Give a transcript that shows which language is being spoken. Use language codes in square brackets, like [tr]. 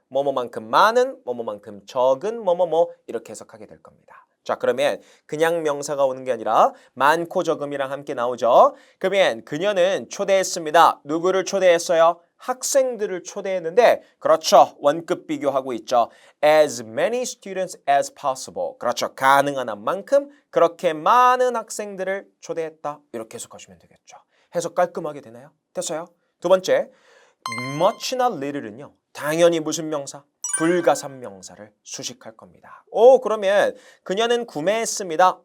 [ko] 뭐뭐만큼 많은, 뭐뭐만큼 적은, 뭐뭐뭐 이렇게 해석하게 될 겁니다. 자, 그러면 그냥 명사가 오는 게 아니라 많고 적음이랑 함께 나오죠. 그러면 그녀는 초대했습니다. 누구를 초대했어요? 학생들을 초대했는데 그렇죠. 원급 비교하고 있죠. [en] As many students as possible. [ko] 그렇죠. 가능한 한 만큼 그렇게 많은 학생들을 초대했다. 이렇게 해석하시면 되겠죠. 해석 깔끔하게 되나요? 됐어요? 두 번째, much나 little은요. 당연히 무슨 명사? 불가산 명사를 수식할 겁니다. 그러면 그녀는 구매했습니다.